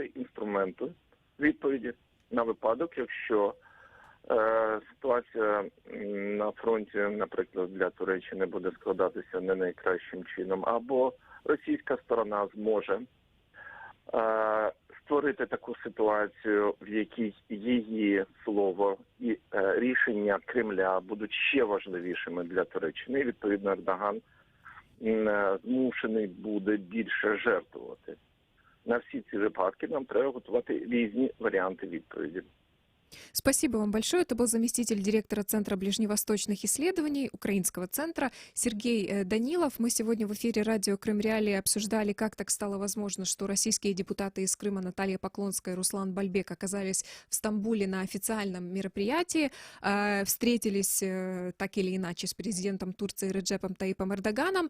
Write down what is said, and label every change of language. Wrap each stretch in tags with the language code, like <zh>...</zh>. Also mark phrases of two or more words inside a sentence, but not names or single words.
<uk>інструменти відповіді на випадок, якщо ситуація на фронті, наприклад, для Туреччини буде складатися не найкращим чином, або російська сторона зможе створити таку ситуацію, в якій її слово і рішення Кремля будуть ще важливішими для Туреччини. І, відповідно, Ердоган змушений буде більше жертвувати. На всі ці випадки нам треба готувати різні варіанти відповіді.</uk> <ru>Спасибо вам большое. Это был заместитель директора Центра ближневосточных исследований Украинского центра Сергей Данилов. Мы сегодня в эфире радио Крым Реалии обсуждали, как так стало возможно, что российские депутаты из Крыма Наталья Поклонская и Руслан Бальбек оказались в Стамбуле на официальном мероприятии, встретились так или иначе с президентом Турции Реджепом Таипом Эрдоганом.</ru>